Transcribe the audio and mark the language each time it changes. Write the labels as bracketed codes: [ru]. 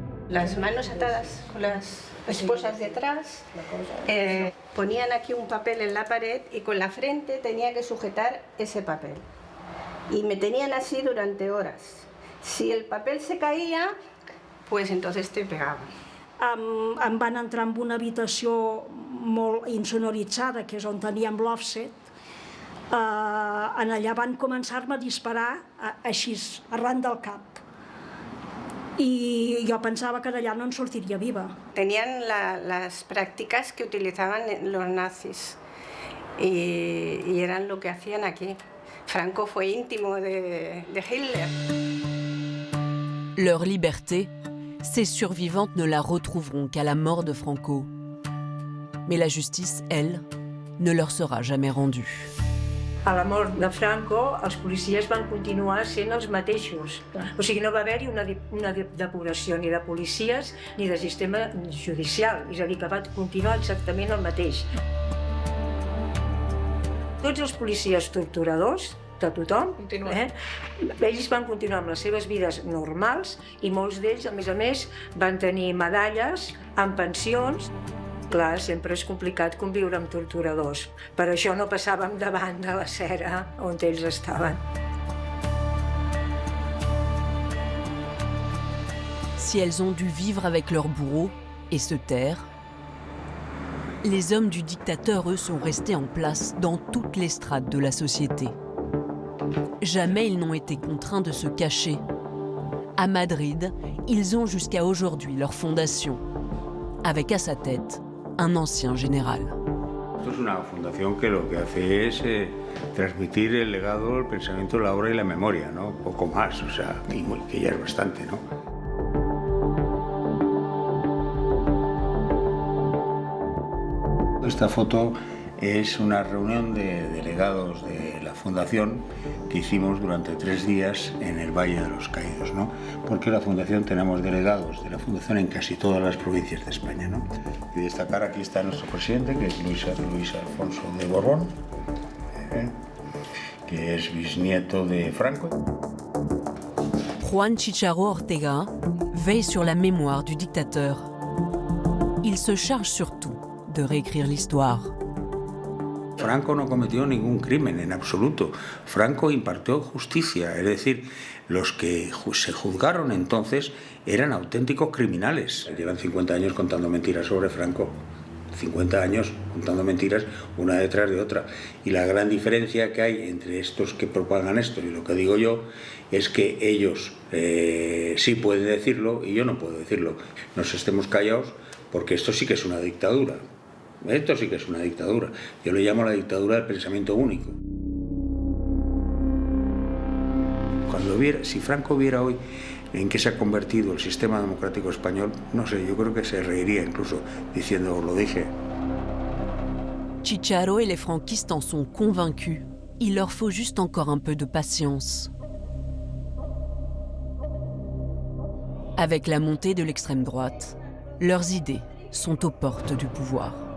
[es] Las manos atadas con las esposas detrás, ponían aquí un papel en la pared y con la frente tenía que sujetar ese papel. Y me tenían así durante horas. Si el papel se caía, pues entonces te [ca] pegaven. Em van entrar en una habitació molt insonoritzada, que és on teníem l'offset. Allà van començar-me a disparar així, arran del cap. [es] Y yo pensaba que de allá [ca] no sortiría [es] viva. Tenían las prácticas que utilizaban los nazis y eran lo que hacían aquí. Franco fue íntimo de Hitler. [fr] Leur liberté, ces survivantes ne la retrouveront qu'à la mort de Franco. Mais la justice, elle, ne leur sera jamais rendue. [ca] A la mort de Franco, els policies van continuar sent els mateixos. O sigui, no va haver-hi una depuració ni de policies ni de sistema judicial. És a dir, que va continuar exactament el mateix. Tots els policies torturadors, de tothom, ells van continuar amb les seves vides normals i molts d'ells, a més, van tenir medalles amb pensions. Clar, sempre és complicat conviure amb torturadors. Per això no passàvem davant de la cera on ells estaven. [fr] Si elles ont dû vivre avec leur bourreau et se taire, les hommes du dictateur, eux, sont restés en place dans toutes les strates de la société. Jamais ils n'ont été contraints de se cacher. À Madrid, ils ont jusqu'à aujourd'hui leur fondation, avec à sa tête un ancien général. [es] Esto es una fundación que lo que hace es transmitir el legado, el pensamiento, la obra y la memoria, ¿no? Poco más, o sea, que ya es bastante, ¿no? Esta foto es una reunión de delegados de la fundación que hicimos durante 3 días en el Valle de los Caídos, ¿no? Porque la fundación tenemos delegados de la fundación en casi todas las provincias de España, ¿no? Y destacar, aquí está nuestro presidente, que es Luis Alfonso de Borbón, que es bisnieto de Franco. [fr] Juan Chicharo Ortega veille sur la mémoire du dictateur. Il se charge surtout de réécrire l'histoire. [es] Franco no cometió ningún crimen en absoluto. Franco impartió justicia, es decir, los que se juzgaron entonces eran auténticos criminales. Llevan 50 años contando mentiras sobre Franco. 50 años contando mentiras una detrás de otra. Y la gran diferencia que hay entre estos que propagan esto y lo que digo yo es que ellos sí pueden decirlo y yo no puedo decirlo. Nos estemos callados porque esto sí que es una dictadura. Esto sí que es una dictadura. Yo le llamo la dictadura del pensamiento único. Si Franco viera hoy en qué se ha convertido el sistema democrático español, no sé, yo creo que se reiría incluso diciendo, lo dije. [fr] Chicharo et les franquistes en sont convaincus. Il leur faut juste encore un peu de patience. Avec la montée de l'extrême droite, leurs idées sont aux portes du pouvoir.